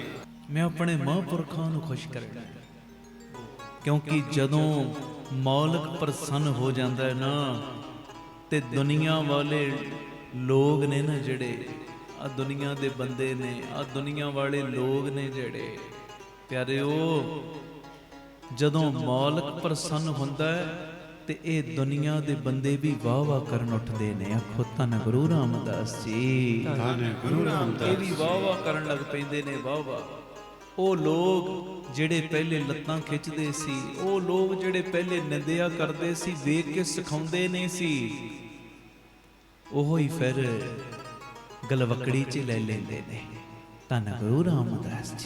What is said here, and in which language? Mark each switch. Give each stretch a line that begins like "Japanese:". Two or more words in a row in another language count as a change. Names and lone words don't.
Punjabi: ਮੈਂ ਅਪਣੇ ਮਹਾਪੁਰਖਾਂ ਨੂੰ ਖੁਸ਼ ਕਰਨਾ ਹੈ, ਕਿਉਂਕਿ ਜਦੋਂ ਮੌਲਕ ਪ੍ਰਸੰਨ ਹੋ ਜਾਤਾ ਹੈ ਨਾ, ਤੇ ਦੁਨੀਆ ਵਾਲੇ ਲੋਕ ਨੇ ਨਾ ਜਿਹੜੇ ਆ ਦੁਨੀਆ ਦੇ ਬੰਦੇ ਨੇ, ਆ ਦੁਨੀਆ ਵਾਲੇ ਲੋਕ ਨੇ ਜਿਹੜੇ ਪਿਆਰਿਓ, ਜਦੋਂ ਮੌਲਕ ਪ੍ਰਸੰਨ ਹੁੰਦਾ ਹੈ ਤੇ ਏ ਦੁਨੀਆ ਦੇ ਬੰਦੇ ਭੀ ਵਾਹ ਵਾਹ ਕਰਨ ਉਠਦੇ ਨੇ। ਆਖੋ ਧੰਨ ਗੁਰੂ ਰਾਮਦਾਸ ਜੀ, ਧੰਨ ਗੁਰੂ ਰਾਮਦਾਸ। ਯੇ ਭੀ ਵਾਹ ਵਾਹ ਕਰਨ ਲੱਗ ਪੈਂਦੇ ਨੇ। वाह वाह ਉਹ ਲੋਕ ਜਿਹੜੇ ਪਹਿਲੇ ਲੱਤਾਂ ਖਿੱਚਦੇ ਸੀ, ਉਹ ਲੋਕ ਜਿਹੜੇ ਪਹਿਲੇ ਨਿੰਦਿਆ ਕਰਦੇ ਸੀ, ਵੇਖ ਕੇ ਸਿਖਾਉਂਦੇ ਨਹੀਂ ਸੀ, ਉਹ ਹੀ ਫਿਰ ਗਲਵਕੜੀ 'ਚ ਲੈ ਲੈਂਦੇ ਨੇ। ਧੰਨ ਗੁਰੂ ਰਾਮਦਾਸ ਜੀ,